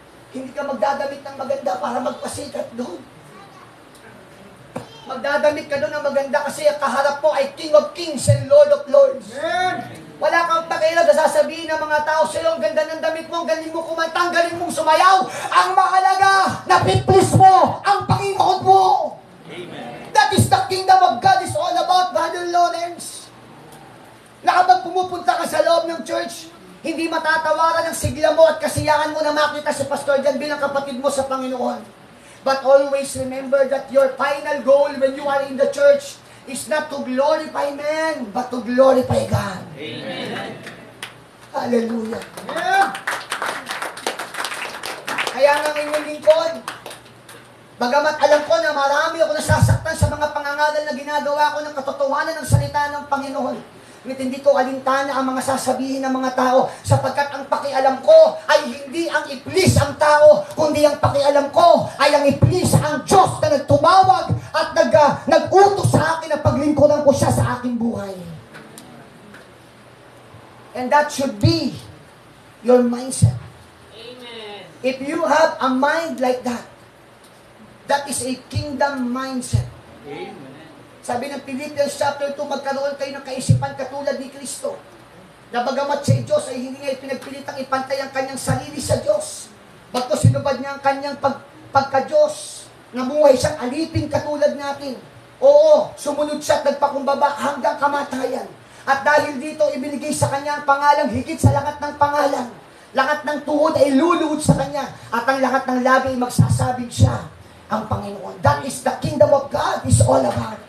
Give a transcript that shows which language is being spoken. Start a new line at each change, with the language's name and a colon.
Filipino: Hindi ka magdadamit ng maganda para magpasikat doon. Magdadamit ka doon ng maganda kasi ang kaharap mo ay
English: King of Kings and Lord of Lords.
Filipino: Amen. Wala kang pakialam na sasabihin ng mga tao sa'yo, ang ganda ng damit mo, ang galing mo kumanta, ang galing mong sumayaw. Ang mahalaga, napiplis mo ang Panginoon mo. Amen.
English: That is the kingdom of God is all about, Brother Lawrence.
Filipino: Na kapag pumupunta ka sa loob ng church, hindi matatawaran ang sigla mo at kasiyahan mo na makita si Pastor Jan bilang kapatid mo sa Panginoon.
English: But always remember that your final goal when you are in the church is not to glorify man, but to glorify God. Amen. Hallelujah. Yeah.
Filipino: Kaya nga inyong lingkod, bagamat alam ko na marami ako nasasaktan sa mga pangangaral na ginagawa ko ng katotohanan ng salita ng Panginoon. Ngunit hindi ko alintana ang mga sasabihin ng mga tao sapagkat ang pakialam ko ay hindi ang i-please ang tao, kundi ang pakialam ko ay ang i-please ang Diyos na nagtumawag at nag-utos sa akin na paglingkuran ko siya sa aking buhay.
English: And that should be your mindset. Amen. If you have a mind like that, that is a kingdom mindset. Amen.
Filipino: Sabi ng Philippians chapter 2, magkaroon kayo ng kaisipan katulad ni Kristo. Na bagamat siya Diyos ay hindi niya pinagpilitang ipantay ang kanyang sarili sa Diyos. Bagkus sinubad niya ang kanyang pagka-Diyos. Namuhay siyang alipin katulad natin. Oo, sumunod siya at nagpakumbaba hanggang kamatayan. At dahil dito, ibinigay sa kanya ang pangalang higit sa lahat ng pangalan. Lahat ng tuhod ay luluhod sa kanya. At ang lahat ng labi ay magsasabing siya ang Panginoon.
English: That is the kingdom of God is all about.